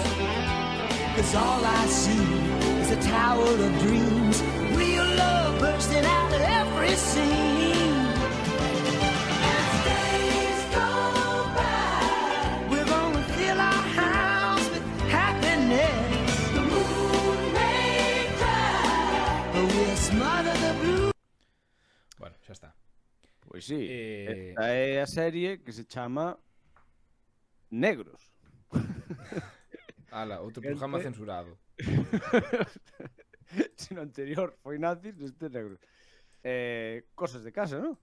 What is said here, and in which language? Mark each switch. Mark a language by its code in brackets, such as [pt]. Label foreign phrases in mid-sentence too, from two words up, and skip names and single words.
[en] 'Cause all I see is a tower of dreams, real love bursting out of every scene. As days go by, we're gonna fill our house with happiness. The moon may cry, but we'll smother the blue. [gl] Bueno, xa está. Pois sí, Eh, esta é a serie que se chama Negros. Ala, outro programa censurado. Se no anterior foi nazis, este Negros. [es] Cosas de casa, ¿no?